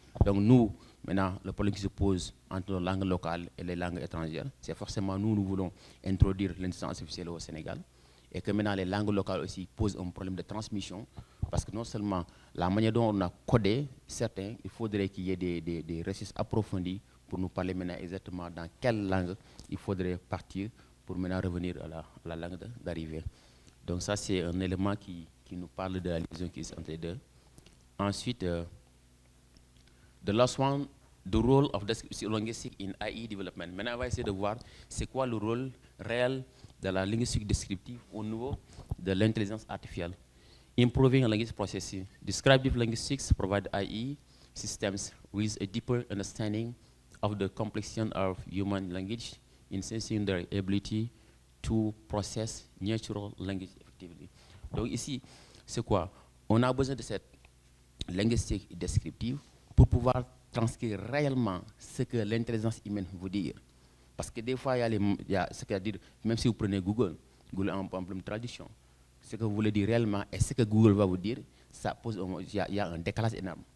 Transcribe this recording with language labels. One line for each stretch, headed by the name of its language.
French: Donc nous, maintenant, le problème qui se pose entre les langues locales et les langues étrangères, c'est forcément nous voulons introduire l'intelligence artificielle au Sénégal, et que maintenant les langues locales aussi posent un problème de transmission, parce que non seulement la manière dont on a codé certains, il faudrait qu'il y ait des recherches approfondies pour nous parler maintenant exactement dans quelle langue il faudrait partir pour maintenant revenir à la langue d'arrivée. Donc ça, c'est un élément qui nous parle de la liaison qui est entre les deux.
English: Ensuite, the last one, the role of descriptive linguistics in AI development.
French: Maintenant, on va essayer de voir c'est quoi le rôle réel de la linguistique descriptive au niveau de l'intelligence artificielle.
English: Improving language processing. Descriptive linguistics provide AI systems with a deeper understanding of the complexity of human language, enhancing their ability to process natural language effectively.
French: Donc ici, c'est quoi? On a besoin de cette linguistique descriptive pour pouvoir transcrire réellement ce que l'intelligence humaine veut dire. Parce que des fois, il y a ce qu'il y a à dire, même si vous prenez Google a un problème de traduction. Ce que vous voulez dire réellement et ce que Google va vous dire, ça pose, il y a un décalage énorme.